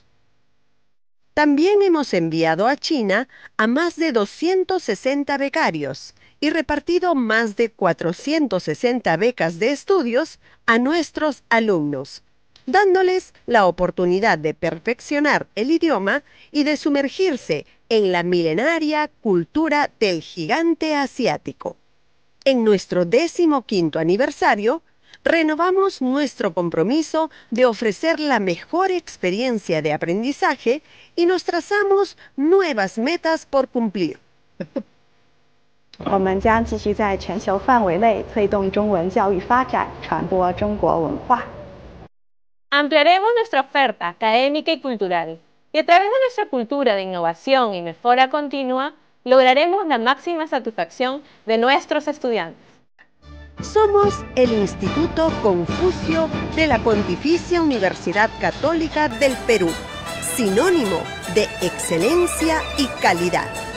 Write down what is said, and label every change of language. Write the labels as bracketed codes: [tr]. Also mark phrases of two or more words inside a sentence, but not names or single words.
[es] También hemos enviado a China a más de 260 becarios y repartido más de 460 becas de estudios a nuestros alumnos, dándoles la oportunidad de perfeccionar el idioma y de sumergirse en la milenaria cultura del gigante asiático. En nuestro 15º aniversario, renovamos nuestro compromiso de ofrecer la mejor experiencia de aprendizaje y nos trazamos nuevas metas por cumplir. [zh] 我们将继续在全球范围内推动中文教育发展，传播中国文化。 [es] Ampliaremos nuestra oferta académica y cultural, y a través de nuestra cultura de innovación y mejora continua, lograremos la máxima satisfacción de nuestros estudiantes. Somos el Instituto Confucio de la Pontificia Universidad Católica del Perú, sinónimo de excelencia y calidad.